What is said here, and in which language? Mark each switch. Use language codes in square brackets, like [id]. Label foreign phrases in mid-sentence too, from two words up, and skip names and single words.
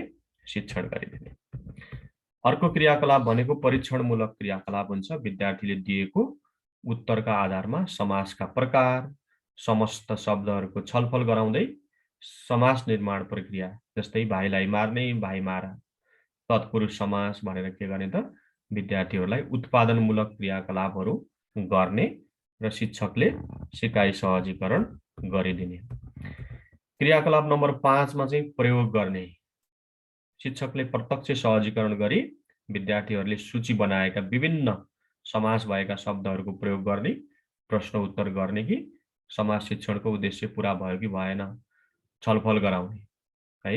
[ne] शिक्षण गरिदिने। अर्को क्रियाकलाप भनेको परीक्षणमूलक क्रियाकलाप हुन्छ। विद्यार्थीले दिएको उत्तरका आधारमा समासका प्रकार, समस्त शब्दहरूको छलफल गराउँदै समास निर्माण प्रक्रिया, जस्तै भाइलाई मार्ने, भाइ मारा, तत्पुरुष समास भनेर के गर्ने त? विद्यार्थीहरूलाई उत्पादनमूलक क्रियाकलापहरू गर्ने र शिक्षकले सिकाइ सहजीकरण गरिदिने। क्रियाकलाप नम्बर 5 मा चाहिँ प्रयोग गर्ने। शिक्षकले प्रत्यक्ष सहजीकरण गरी विद्यार्थीहरूले सूची बनाएका विभिन्न समास भएका शब्दहरूको प्रयोग गर्ने, प्रश्न उत्तर गर्ने कि समाज शिक्षणको उद्देश्य पूरा भयो कि भएन छलफल गराउने है।